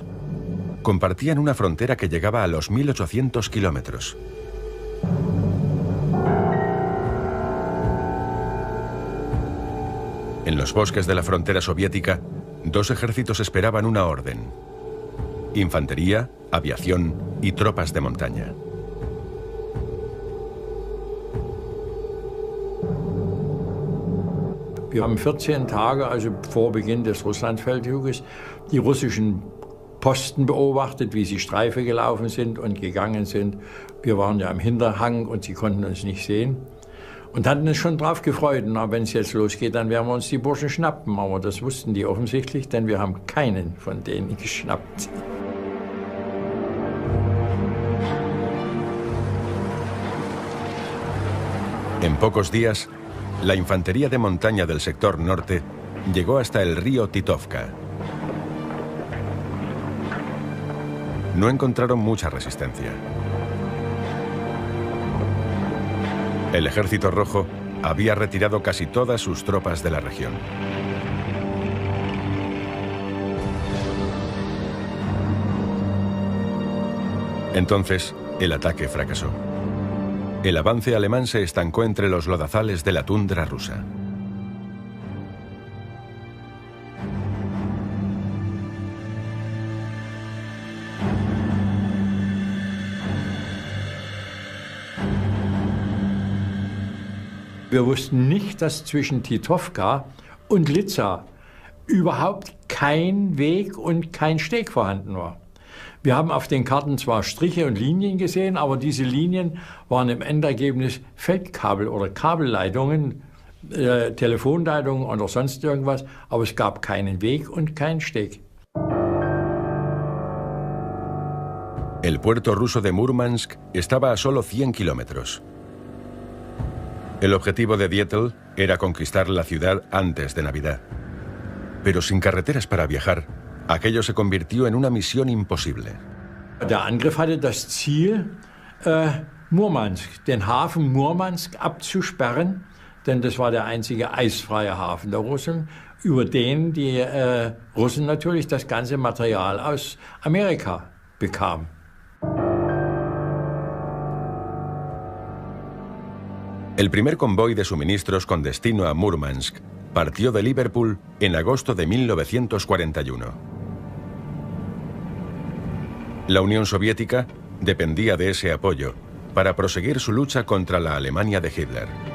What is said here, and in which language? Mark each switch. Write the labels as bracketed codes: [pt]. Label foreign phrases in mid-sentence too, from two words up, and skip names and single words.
[es] Compartían una frontera que llegaba a los 1800 kilómetros. En los bosques de la frontera soviética, dos ejércitos esperaban una orden: infantería, aviación y tropas de montaña. [de] Wir haben 14 Tage, also vor Beginn des Russlandfeldzuges, die russischen Posten beobachtet, wie sie Streife gelaufen sind und gegangen sind. Wir waren ja im Hinterhang und sie konnten uns nicht sehen. Und hatten uns schon drauf gefreut, na, wenn es jetzt losgeht, dann werden wir uns die Burschen schnappen. Aber das wussten die offensichtlich, denn wir haben keinen von denen geschnappt. [es] En pocos días, la infantería de montaña del sector norte llegó hasta el río Titovka. No encontraron mucha resistencia. El Ejército Rojo había retirado casi todas sus tropas de la región. Entonces, el ataque fracasó. El avance alemán se estancó entre los lodazales de la tundra rusa. [de] Wir wussten nicht, dass zwischen Titovka und Liza überhaupt kein Weg und kein Steg vorhanden war. Wir haben auf den Karten zwar Striche und Linien gesehen, aber diese Linien waren im Endergebnis Feldkabel oder Kabelleitungen, Telefonleitungen oder sonst irgendwas, aber es gab keinen Weg und keinen Steg. [es] El puerto ruso de Murmansk estaba a solo 100 kilómetros. El objetivo de Dietl era conquistar la ciudad antes de Navidad. Pero sin carreteras para viajar, aquello se convirtió en una misión imposible. [de] Der Angriff hatte das Ziel, Murmansk, den Hafen Murmansk abzusperren, denn das war der einzige eisfreie Hafen der Russen, über den die Russen natürlich das ganze Material aus Amerika bekamen. [es] El primer convoy de suministros con destino a Murmansk partió de Liverpool en agosto de 1941. La Unión Soviética dependía de ese apoyo para proseguir su lucha contra la Alemania de Hitler.